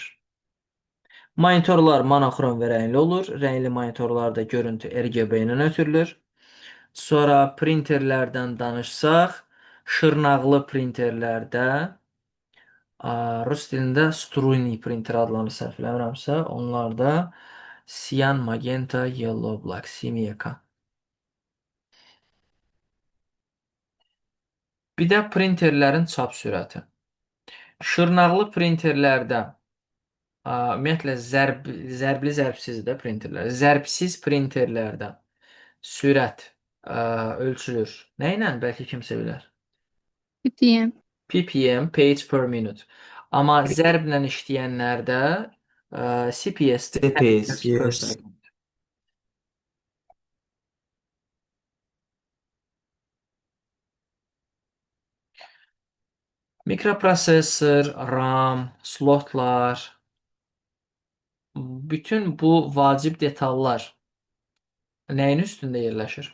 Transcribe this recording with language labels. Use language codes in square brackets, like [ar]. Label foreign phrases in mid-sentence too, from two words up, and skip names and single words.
[az] Monitorlar monoxrom və rəngli olur. Rəngli monitorlarda görüntü RGB ilə ötürülür. Sonra printerlərdən danışsaq, şırnaqlı printerlərdə rus dilində struyni printer adlanır, səhv eləmirəmsə, onlarda [en] cyan, magenta, yellow, black, [az] simyaka. Bir də printerlərin çap sürəti. Şırnaqlı printerlərdə Ümumiyyətlə zərbli zərbsiz də printerlər. Zərbsiz printerlərdə sürət ölçülür. Nə ilə? Bəlkə kimsə bilər. ppm. [en] ppm, page per minute. [az] Amma zərblə işləyənlərdə CPS, CPS. per Yes. second. Mikroprosessor, RAM, slotlar, bütün bu vacib detallar nəyin üstündə yerləşir?